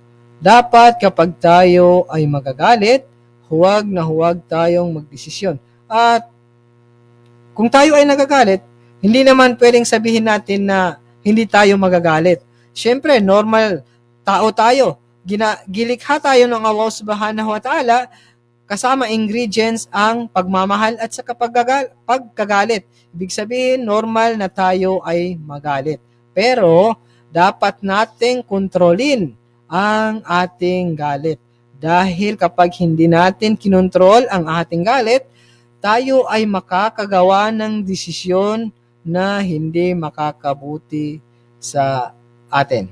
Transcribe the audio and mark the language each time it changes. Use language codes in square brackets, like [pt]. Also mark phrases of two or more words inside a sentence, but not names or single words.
[tl] Dapat kapag tayo ay magagalit, huwag tayong magdesisyon. At kung tayo ay nagagalit, hindi naman pwedeng sabihin natin na hindi tayo magagalit. Siyempre, normal tao tayo. Gilikha tayo ng [ar] الله سبحانه وتعالى, [tl] kasama ingredients ang pagmamahal at sa pagkagalit. Ibig sabihin, normal na tayo ay magalit. Pero, dapat nating kontrolin ang ating galit. Dahil kapag hindi natin kinontrol ang ating galit, tayo ay makakagawa ng desisyon na hindi makakabuti sa atin.